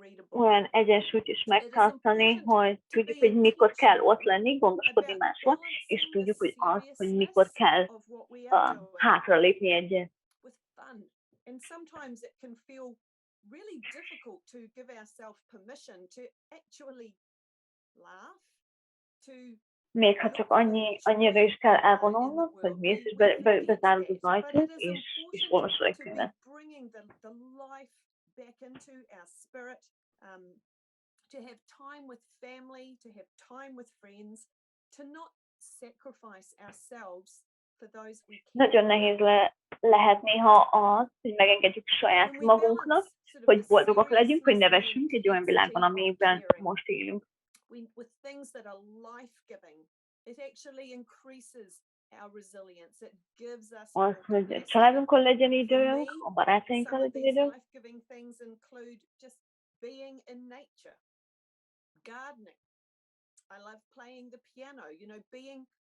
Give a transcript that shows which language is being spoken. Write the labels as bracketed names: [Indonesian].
[Hungarian] Olyan egyensúlyt is megtartani, hogy tudjuk, hogy mikor kell ott lenni, gondoskodni máshol, és tudjuk, hogy mikor kell hátralépni egyet. [English] And sometimes it can feel really difficult to give ourselves permission to actually laugh, [Hungarian] még ha csak annyira is kell elvonulnod, hogy mész és bezárod az ajtót, és olvasol egy könyvet. [English] breathing the life back into our spirit, to have time with family, to have time with friends, to not sacrifice ourselves for those we care. [Hungarian] Nagyon nehéz lehet néha az, hogy megengedjük saját magunknak, hogy boldogak legyünk, hogy nevessünk egy olyan világban, amiben most élünk. [English] With things that are life-giving, it actually increases our resilience. It gives us [Hungarian] Az, hogy családunkon legyen időnk, a barátainkkal legyen időnk. [English] Life-giving things include just being in nature, gardening. I love playing the piano, being